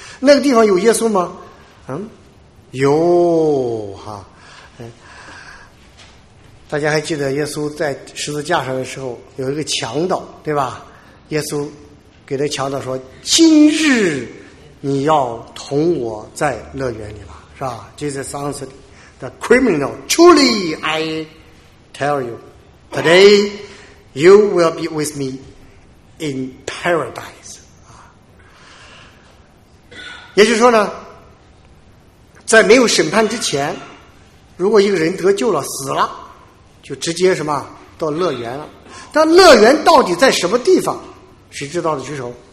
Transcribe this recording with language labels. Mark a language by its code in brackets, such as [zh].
[zh] 那个地方有耶稣吗？有哈。大家还记得耶稣在十字架上的时候有一个强盗，对吧？耶稣给那强盗说，今日你要同我在乐园里吧，是吧？ [en] Jesus answered the criminal, truly I tell you, today you will be with me in paradise. [zh] 也就是说呢，在没有审判之前，如果一个人得救了死了，就直接什么到乐园了。但乐园到底在什么地方，谁知道的？举手。